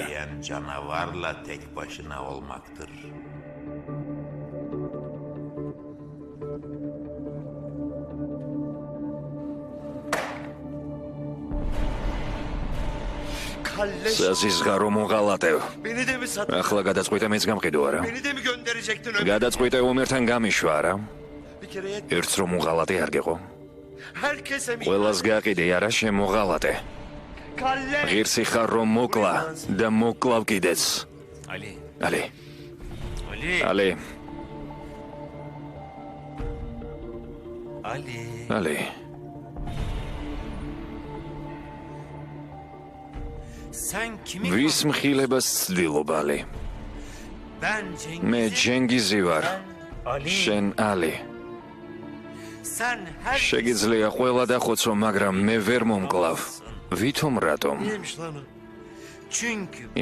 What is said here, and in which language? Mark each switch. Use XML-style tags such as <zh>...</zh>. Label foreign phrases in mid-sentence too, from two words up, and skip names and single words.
<tr>Canavarla tek başına olmaktır. Kalleş!</tr> <ka>საზისღარო მოღალატევ.</ka> <tr>Beni de mi sattın?</tr> <ka>ახლა გადაწყვიტე მეც გამყიდო არა?</ka> <tr>Beni de mi gönderecektin öyle?</tr> <ka>გადაწყვიტე უმერთან გამიშვა არა?</ka> <tr>Bir kere yet.</tr> <ka>ერთს რომ მოღალატე არ გეყო.</ka> <tr>Herkese mi?</tr> <ka>ყველას გაყიდე არა შემოღალატე.</ka> <tr>Kalleş!</tr> <ka>ღირსი ხარ რომ მოკლა და მოკლავ კიდეც. Ali. ალი, Ali. ალი, Ali. ალი.</ka> <tr>Sen kimi...</tr> <ka>ვის მხილებას ცდილობ ალი?</ka> <tr>Ben Cengiz.</tr> <ka>მე ჯენგიზი ვარ. Ali. შენ ალი.</ka> <tr>Sen her...</tr> <ka>შეგიძლია ყველა დახოცო, მაგრამ მე ვერ მომკლავ. ვითომ რატომ?</ka> <tr>Neymiş lan o? Çünkü ben...</tr>